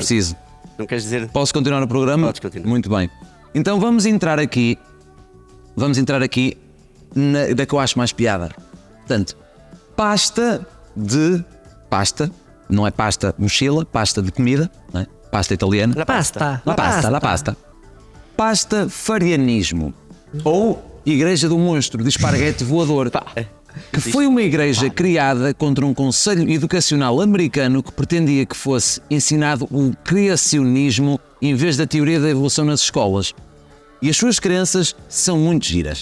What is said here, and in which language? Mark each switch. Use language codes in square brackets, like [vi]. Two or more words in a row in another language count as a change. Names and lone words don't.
[pt] preciso. Não queres dizer? Posso continuar o programa? Podes continuar. Muito bem. Então vamos entrar aqui da que eu acho mais piada. Portanto, pasta, não é pasta mochila, pasta de comida, não é? Pasta italiana. [it] La pasta. La pasta. [pt] Pasta farianismo. Ou Igreja do Monstro de Esparguete Voador. Que foi uma igreja criada contra um conselho educacional americano que pretendia que fosse ensinado o criacionismo em vez da teoria da evolução nas escolas. E as suas crenças são muito giras.